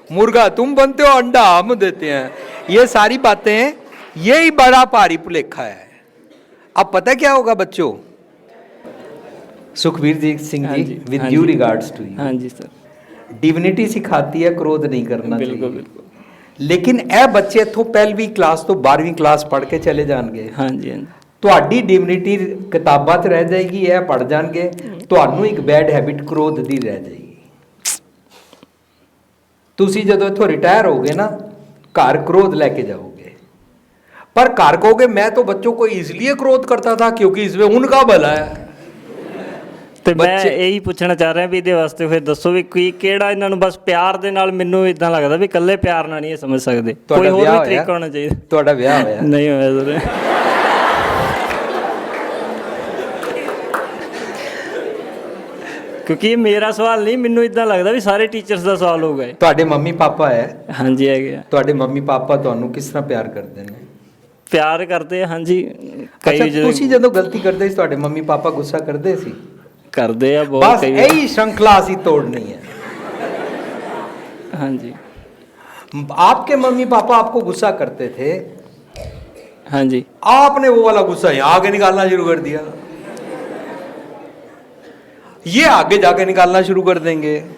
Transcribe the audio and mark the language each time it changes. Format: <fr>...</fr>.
<hi>मुर्गा तुम बनते हो, अंडा हम देते हैं। ये सारी बातें, यही बड़ा भारी भुलेखा है। अब पता क्या होगा बच्चों? Sukhbir ji Singh ji,</hi> <en>with due regards to you,</en> <hi>हाँ जी सर, डिविनिटी सिखाती है क्रोध नहीं करना बिल्कुल चाहिए। बिल्कुल।</hi> <pa>लेकिन ਇਹ ਬੱਚੇ ਇੱਥੋਂ ਪਹਿਲਵੀਂ ਕਲਾਸ ਤੋਂ 12ਵੀਂ ਕਲਾਸ ਪੜ੍ਹ ਕੇ ਚਲੇ ਜਾਣਗੇ। ਹਾਂਜੀ ਹਾਂਜੀ। ਤੁਹਾਡੀ ਡਿਵਿਨਿਟੀ ਕਿਤਾਬਾਂ 'ਚ ਰਹਿ ਜਾਏਗੀ, ਇਹ ਪੜ੍ਹ ਜਾਣਗੇ, ਤੁਹਾਨੂੰ ਇੱਕ ਬੈਡ ਹੈਬਿਟ ਕ੍ਰੋਧ ਦੀ ਰਹਿ ਜਾਏਗੀ। ਤੁਸੀਂ ਜਦੋਂ ਇੱਥੋਂ ਰਿਟਾਇਰ ਹੋਗੇ ਨਾ, ਘਰ ਕ੍ਰੋਧ ਲੈ ਕੇ</pa> <hi>जाओगे, पर घर कहोगे मैं तो बच्चों को इसलिए क्रोध करता था क्योंकि इसमें उनका भला है।</hi> <pa>ਤੇ ਮੈਂ ਇਹੀ ਪੁੱਛਣਾ ਚਾਹ ਰਿਹਾ ਵੀ ਇਹਦੇ ਵਾਸਤੇ ਫਿਰ ਦੱਸੋ ਵੀ ਕਿਹੜਾ ਇਹਨਾਂ ਨੂੰ ਬਸ ਪਿਆਰ ਦੇ ਨਾਲ, ਮੈਨੂੰ ਇਦਾਂ ਲੱਗਦਾ ਵੀ ਇਕੱਲੇ ਪਿਆਰ ਨਾਲ ਨਹੀਂ ਇਹ ਸਮਝ ਸਕਦੇ, ਕੋਈ ਹੋਰ ਵੀ ਤਰੀਕਾ ਹੋਣਾ ਚਾਹੀਦਾ। ਤੁਹਾਡਾ ਵਿਆਹ ਹੋਇਆ? ਨਹੀਂ ਹੋਇਆ ਸਰ। ਕਿਉਂਕਿ ਇਹ ਮੇਰਾ ਸਵਾਲ ਨਹੀਂ, ਮੈਨੂੰ ਇਦਾਂ ਲੱਗਦਾ ਵੀ ਸਾਰੇ ਟੀਚਰਸ ਦਾ ਸਵਾਲ ਹੋਊਗਾ। ਤੁਹਾਡੇ ਮੰਮੀ ਪਾਪਾ ਹੈ? ਹਾਂਜੀ ਹੈਗੇ ਆ। ਤੁਹਾਡੇ ਮੰਮੀ ਪਾਪਾ ਤੁਹਾਨੂੰ ਕਿਸ ਤਰ੍ਹਾਂ ਪਿਆਰ ਕਰਦੇ ਨੇ? ਪਿਆਰ ਕਰਦੇ ਆ ਹਾਂਜੀ। ਤੁਸੀਂ ਜਦੋਂ ਗਲਤੀ ਕਰਦੇ ਸੀ ਤੁਹਾਡੇ ਮੰਮੀ ਪਾਪਾ ਗੁੱਸਾ ਕਰਦੇ ਸੀ? ਕਰਦੇ ਆ ਬਹੁਤ। ਬਸ यही श्रृंखला ਅਸੀਂ ਤੋੜਨੀ है।</pa> <hi>हाँ जी। आपके मम्मी पापा आपको गुस्सा करते थे? हाँ जी। आपने वो वाला गुस्सा यहाँ आगे निकालना शुरू कर दिया, ये आगे जाके निकालना शुरू कर देंगे।</hi>